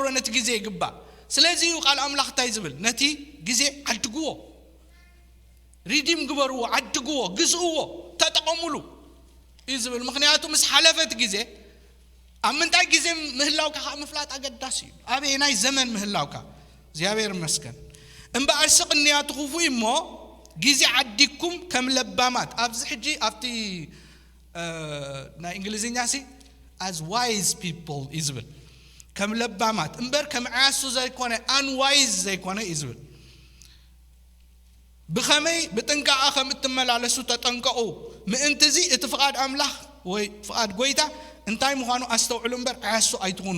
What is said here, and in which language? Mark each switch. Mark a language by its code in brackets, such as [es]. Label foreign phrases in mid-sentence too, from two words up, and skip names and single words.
[ti] ነቲ ግዜ ይግባእ ስለዚ ቃል ኣምላኽ እንታይ ዝብል ነቲ ግዜ ዓድግዎ ሪዲም ግበርዎ ዓድግዎ ግዝእዎ ተጠቐሙሉ ይዝብል ምክንያቱ ምስ ሓለፈት ግዜ ኣብ ምንታይ ግዜ ምህላውካ ምፍላጥ ኣገዳሲ እዩ ኣበይ ናይ ዘመን ምህላውካ እግዚአብሔር ይመስገን እምበኣር ስቕንያ ትኹፉ እሞ ግዜ ዓዲኩም ከም ለባማት ኣብዚ ሕጂ ኣብቲ ናይ እንግሊዝኛ [en] as wise people [ti] ይዝብል ከም ለባማት እምበር ከም ዓያሱ ዘይኮነ unwise ዘይኮነ ይዝብል ብኸመይ ብጥንቃቐ ከም እትመላለሱ ተጠንቀቑ ምእንቲ እዚ እቲ ፍቓድ ኣምላኽ ወይ ፍቓድ ጎይታ እንታይ ምዃኑ ኣስተውዕሉ እምበር ዓያሱ ኣይትኹኑ